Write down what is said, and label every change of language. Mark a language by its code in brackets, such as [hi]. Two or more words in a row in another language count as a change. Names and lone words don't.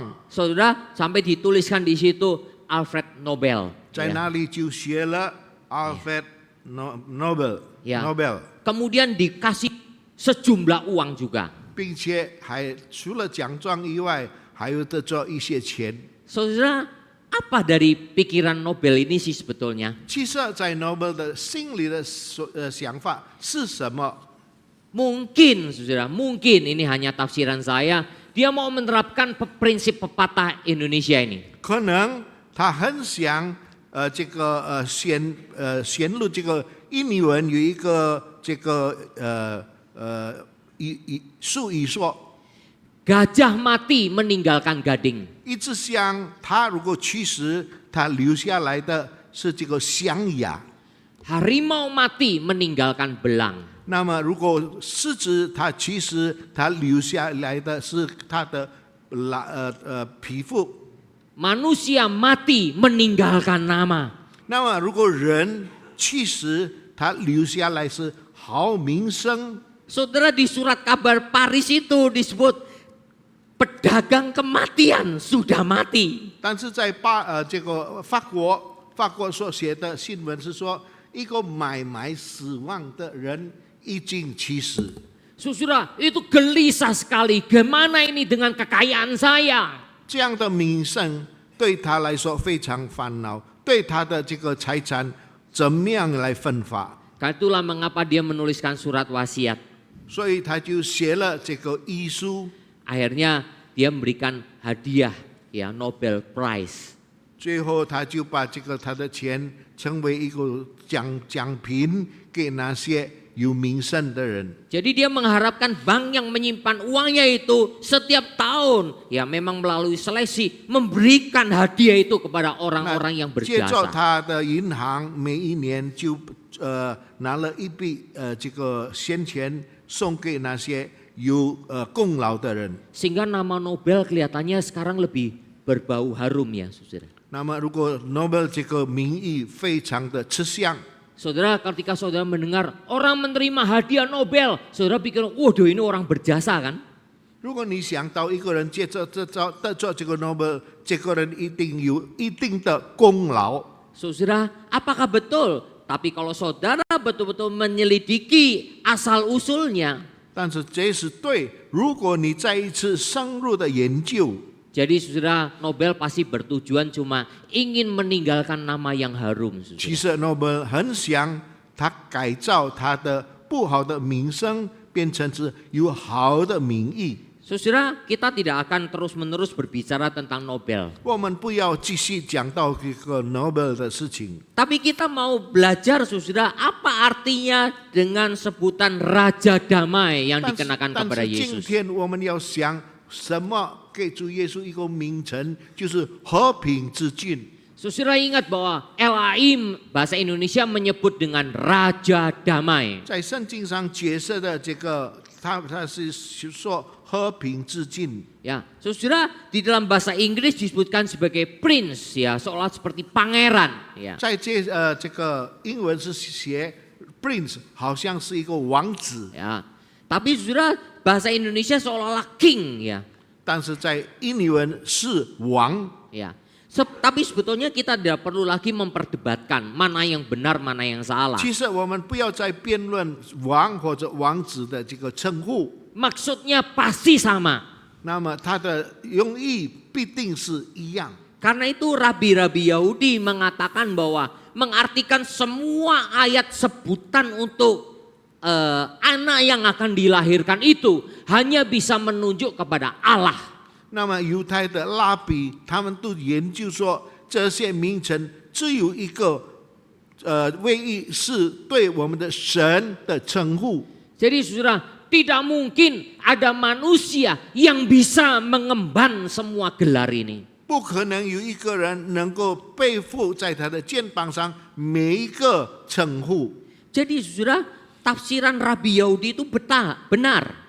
[id] Saudara, sampai dituliskan di situ Alfred Nobel. [zh] 在那里就写了 Alfred Nobel。 [id] Ya. [zh] Nobel， [id] Kemudian dikasih sejumlah uang juga. [zh] 并且还除了奖状以外，还有得到一些钱。 [id] Saudara, apa dari pikiran Nobel ini sih sebetulnya? [zh] 其实，在 Nobel 的心里的想法是什么？ [id] Mungkin, saudara, mungkin ini hanya tafsiran saya. Dia mau menerapkan prinsip pepatah Indonesia ini. [zh] 可能他很想这个显露这个印尼文有一个这个俗语说， [id] Gajah mati meninggalkan gading. [zh] 一直想他如果去世，他留下来的是这个象牙。 [id] Harimau mati meninggalkan belang. [zh] 那么如果狮子他去世，他留下来的是他的皮肤。 [id] Manusia mati meninggalkan nama. [zh] 那么如果人去世，他留下来是好名声。 [id] Saudara, di surat kabar Paris itu disebut pedagang kematian sudah mati. [zh] 但是在这个法国所写的新闻是说，一个买卖死亡的人已经去世。 [id] Saudara, itu gelisah sekali. Gimana ini dengan kekayaan saya? [zh] 这样的名声对他来说非常烦恼，对他的这个财产怎么样来分发？ [id] Itulah mengapa dia menuliskan surat wasiat. [zh] 所以他就写了这个遗书。 [id] Akhirnya dia memberikan hadiah, ya, Nobel Prize. [zh] 最后他就把他的钱成为一个奖品给那些有名声的人。 [id] Jadi dia mengharapkan bank yang menyimpan uangnya itu setiap tahun, ya memang melalui seleksi, memberikan hadiah itu kepada orang-orang yang [zh] 接着 [id] berjasa. [zh] 他的银行每一年就拿了一笔这个闲钱送给那些有功劳的人。 [id] Sehingga nama Nobel kelihatannya sekarang lebih berbau harum ya saudara. [zh] 那么如果 Nobel 这个名誉非常的吃香。 [id] Saudara, ketika saudara mendengar orang menerima hadiah Nobel, saudara pikir, waduh ini orang berjasa kan? [zh] 如果你想到一个人得着这个 Nobel， 这个人一定有一定的功劳。 [id] Saudara, apakah betul? Tapi kalau saudara betul-betul menyelidiki asal usulnya, [zh] 但是这是对，如果你再一次深入的研究， [id] jadi saudara, Nobel pasti bertujuan cuma ingin meninggalkan nama yang harum. [zh] 其实 Nobel 很想他改造他的不好的名声，变成是有好的名义。 [id] Saudara, kita tidak akan terus-menerus berbicara tentang Nobel. [zh] 我们不要继续讲到这个 Nobel 的事情， [id] Tapi kita mau belajar, saudara, apa artinya dengan sebutan Raja Damai yang [zh] 但是 [id] dikenakan [zh] 但 [id] kepada [zh] 是今 [id] Yesus. [zh] 天我们要想什么给主耶稣一个名称，就是和平之君。 [id] Saudara ingat bahwa Elohim bahasa Indonesia menyebut dengan Raja Damai. [zh] 在圣经上解释的这个，他是说和平之君。 [id] Ya, saudara, di dalam bahasa Inggris disebutkan sebagai prince, ya, seolah seperti pangeran, ya. [zh] 在这个英文是写 prince， 好像是一个王子， [id] Ya. Tapi saudara, bahasa Indonesia seolah-olah king, ya. [zh] 但是在印尼文是王。 [id] Ya. Tapi sebetulnya kita tidak perlu lagi memperdebatkan mana yang benar, mana yang salah. [zh] 其实我们不要再辩论王或者王子的这个称呼， [id] Maksudnya pasti sama. [zh] 那么它的用意必定是一样。 [id] Karena itu rabi-rabi Yahudi mengatakan bahwa mengartikan semua ayat sebutan untuk anak yang akan dilahirkan itu hanya bisa menunjuk kepada Allah. [zh] 那么犹太的拉比他们都研究说，这些名称只有一个谓义是对我们的神的称呼。 [id] Jadi saudara, tidak mungkin ada manusia yang bisa mengemban semua gelar ini. [zh] 不可能有一个人能够背负在他的肩膀上每一个称呼。 [id] Jadi saudara, tafsiran Rabi Yahudi itu benar.